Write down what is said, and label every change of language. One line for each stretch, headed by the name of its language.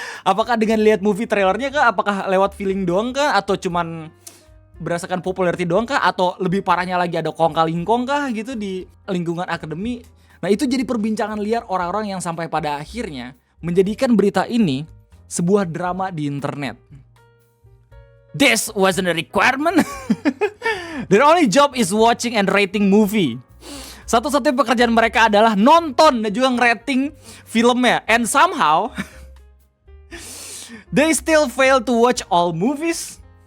Indonesian: Apakah dengan lihat movie trailernya kah? Apakah lewat feeling doang kah? Atau cuman berdasarkan popularity doang kah? Atau lebih parahnya lagi ada kong-kalingkong kah gitu di lingkungan akademi? Nah itu jadi perbincangan liar orang-orang yang sampai pada akhirnya menjadikan berita ini sebuah drama di internet.
English: This wasn't a requirement. Their only job is watching and rating movie.
Indonesian: Satu-satunya pekerjaan mereka adalah nonton dan juga ngerating filmnya.
English: And somehow they still fail to watch all movies.